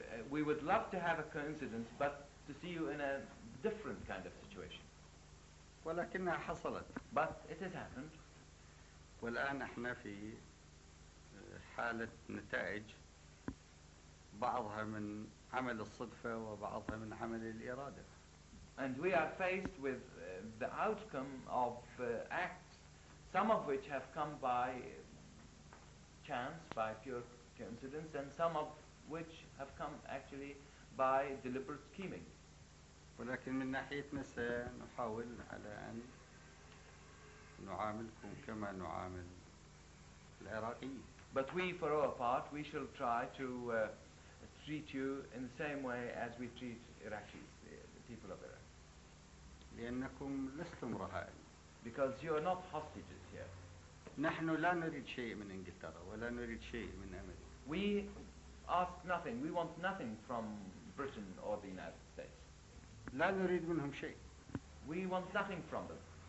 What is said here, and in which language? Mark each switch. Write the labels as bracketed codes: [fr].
[en] We would love to have a coincidence, but to see you in a different kind of situation. [ar] ولكنها حصلت. [en] But it has happened. [ar] والآن احنا في حالة نتائج بعضها من عمل الصدفة وبعضها من عمل الإرادة. [en] And we are faced with the outcome of acts, some of which have come by chance, by pure coincidence, and some of which have come actually by deliberate scheming. [ar] ولكن من ناحيتنا سنحاول على أن نعاملكم كما نعامل العراقيين. [en] But we, for our part, we shall try to treat you in the same way as we treat Iraqis, the people of Iraq. [ar] لأنكم لستم رهائن. [en] Because you are not hostages here. [ar] نحن لا نريد شيء من إنجلترا ولا نريد شيء من أمريكا. [en] We ask nothing, we want nothing from Britain or the United States. [ar] لا نريد منهم شيء. [en] We want nothing from them.